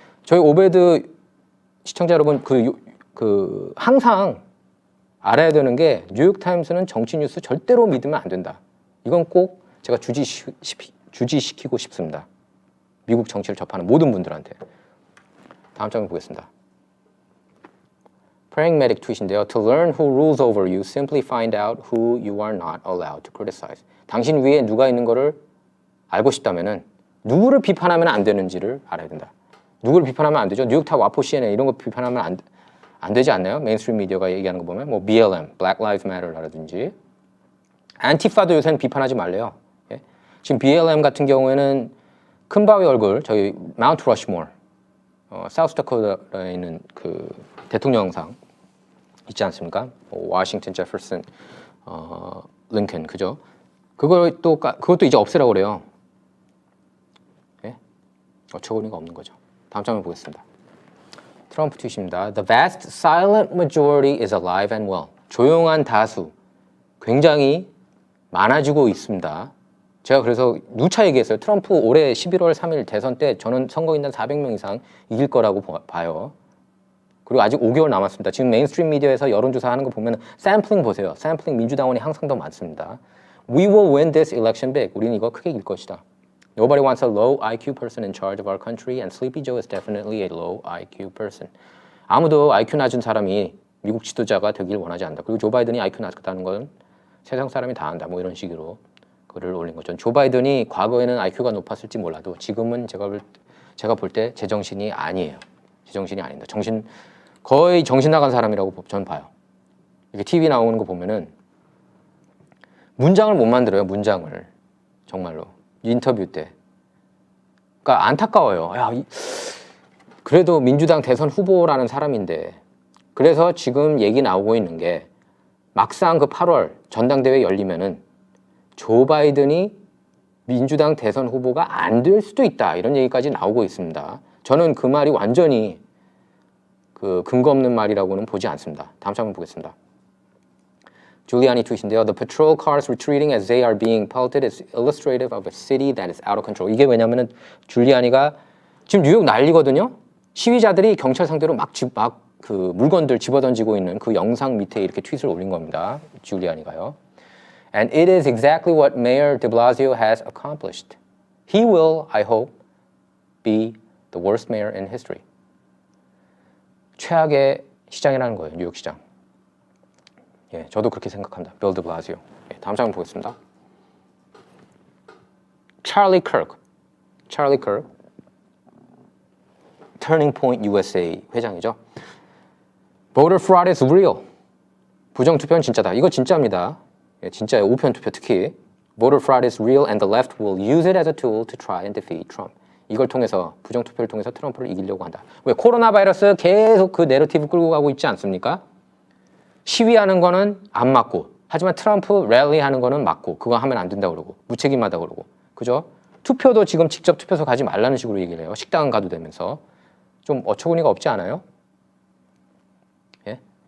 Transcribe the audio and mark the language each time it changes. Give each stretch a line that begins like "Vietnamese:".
Korean: 저희 오베드 시청자 여러분 항상 알아야 되는 게 뉴욕타임스는 정치 뉴스 절대로 믿으면 안 된다. 이건 꼭 제가 주지시키고 싶습니다. 미국 정치를 접하는 모든 분들한테. 다음 장면 보겠습니다. Pragmatic 트윗인데요.
English: To learn who rules over you, simply find out who you are not allowed to criticize.
Korean: 당신 위에 누가 있는 거를 알고 싶다면은 누구를 비판하면 안 되는지를 알아야 된다. 누구를 비판하면 안 되죠? 뉴욕타 와포 CNN 이런 거 비판하면 안 되지 않나요? 메인스트림 미디어가 얘기하는 거 보면 뭐 BLM, Black Lives Matter라든지 안티파도 요새는 비판하지 말래요. 예? 지금 BLM 같은 경우에는 큰 바위 얼굴 저희 마운트 러시모어 사우스다코타에 있는 그 대통령상 있지 않습니까? 워싱턴, 제퍼슨, 링컨 그죠? 그것도 이제 없애라고 그래요. 예? 어처구니가 없는 거죠. 다음 장면 보겠습니다. 트럼프 트윗입니다.
English: The vast silent majority is alive and well.
Korean: 조용한 다수 굉장히 많아지고 있습니다. 제가 그래서 누차 얘기했어요. 트럼프 올해 11월 3일 대선 때 저는 선거인단 400명 이상 이길 거라고 봐요. 그리고 아직 5개월 남았습니다. 지금 메인스트림 미디어에서 여론조사 하는 거 보면 샘플링 보세요. 샘플링 민주당원이 항상 더 많습니다.
English: We will win this election big.
Korean: 우리는 이거 크게 이길 것이다.
English: Nobody wants a low IQ person in charge of our country and Sleepy Joe is definitely a low IQ person.
Korean: 아무도 IQ 낮은 사람이 미국 지도자가 되길 원하지 않는다. 그리고 조 바이든이 IQ 낮다는 건 세상 사람이 다 안다. 뭐 이런 식으로 글을 올린 거죠. 조 바이든이 과거에는 IQ가 높았을지 몰라도 지금은 제가 볼 때 제정신이 아니에요. 제정신이 아닙니다. 거의 정신 나간 사람이라고 저는 봐요. 이렇게 TV 나오는 거 보면은 문장을 못 만들어요. 문장을 정말로 인터뷰 때. 그러니까 안타까워요. 야, 그래도 민주당 대선 후보라는 사람인데 그래서 지금 얘기 나오고 있는 게 막상 그 8월 전당대회 열리면은 조 바이든이 민주당 대선 후보가 안 될 수도 있다 이런 얘기까지 나오고 있습니다. 저는 그 말이 완전히 그 근거 없는 말이라고는 보지 않습니다. 다음 장면 보겠습니다. 줄리아니 트윗인데요.
English: The patrol cars retreating as they are being pelted is illustrative of a city that is out of control.
Korean: 이게 왜냐면은 줄리아니가 지금 뉴욕 난리거든요. 시위자들이 경찰 상대로 막 그 물건들 집어던지고 있는 그 영상 밑에 이렇게 트윗을 올린 겁니다. 줄리아니가요.
English: And it is exactly what Mayor de Blasio has accomplished. He will, I hope, be the worst mayor in history.
Korean: 최악의 시장이라는 거예요. 뉴욕 시장. 예, 저도 그렇게 생각합니다. 빌 드 블라시오. 예, 다음 장면 보겠습니다. 찰리 커크, Turning Point USA 회장이죠.
English: Voter fraud is real.
Korean: 부정투표는 진짜다. 이거 진짜입니다. 예, 진짜예요. 우편투표 특히.
English: Voter fraud is real and the left will use it as a tool to try and defeat Trump.
Korean: 이걸 통해서 부정투표를 통해서 트럼프를 이기려고 한다. 왜? 코로나 바이러스 계속 그 내러티브 끌고 가고 있지 않습니까? 시위하는 거는 안 맞고 하지만 트럼프 랠리 하는 거는 맞고 그거 하면 안 된다고 그러고 무책임하다고 그러고 그죠? 투표도 지금 직접 투표소 가지 말라는 식으로 얘기를 해요. 식당 가도 되면서 좀 어처구니가 없지 않아요? 예?